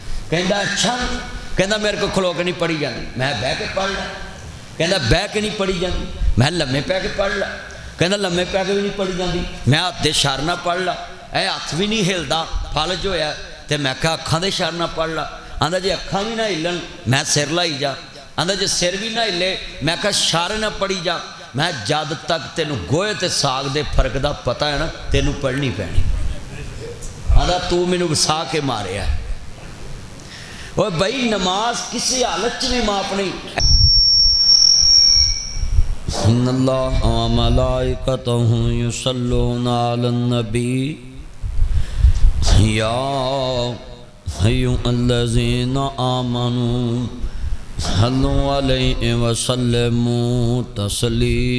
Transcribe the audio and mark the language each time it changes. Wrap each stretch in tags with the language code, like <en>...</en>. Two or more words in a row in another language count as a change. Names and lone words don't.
<pa>کہندا اچھا، کہندا میرے کو کھلو کے نہیں پڑھی جاندی، میں بہ کے پڑھ لا، کہندا بہ کے نہیں پڑھی جاندی، میں لمے پہ کے پڑھ لا، کہندا لمے پہ کے بھی نہیں پڑھی جاندی، میں ہاتھ دے اشارے نال پڑھ لا، اے ہاتھ بھی نہیں ہلدا فالج ہویا تے میں کہا اکھاں دے اشارے نال پڑھ لا، آندا جی اکھاں بھی نہ ہلن میں سر لائی جا، آندا جی سر بھی نہ ہلے میں کہا اشارے نہ پڑھی جا، میں جد تک تینوں گوئے تے ساگ دے فرق دا پتہ ہے نا تینوں پڑھنی پینی، آندا تو مینوں وسا کے ماریا ہے۔</pa> <ur>اور بھائی نماز کسی حالت میں معاف نہیں۔</ur> <ar>ان اللہ و ملائکتہ یصلون علی النبی یا ایھا الذین آمنوا صلوا علیہ وسلموا تسلیما۔</ar>